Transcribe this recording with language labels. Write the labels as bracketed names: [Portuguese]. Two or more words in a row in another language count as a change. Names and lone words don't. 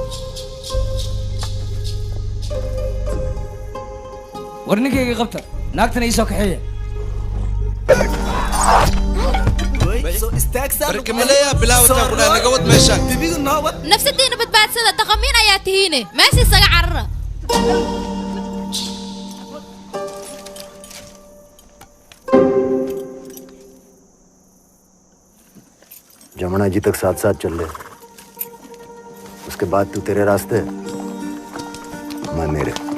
[Somali] war ninkayga qabta naagtana ii soo kaxeeya nafsadiina badbaadsada daqamiin ayaa tihiine meesha isaga carara [Hindi] जमुना जी तक साथ साथ चल ले उसके बाद तू तेरे रास्ते मैं मेरे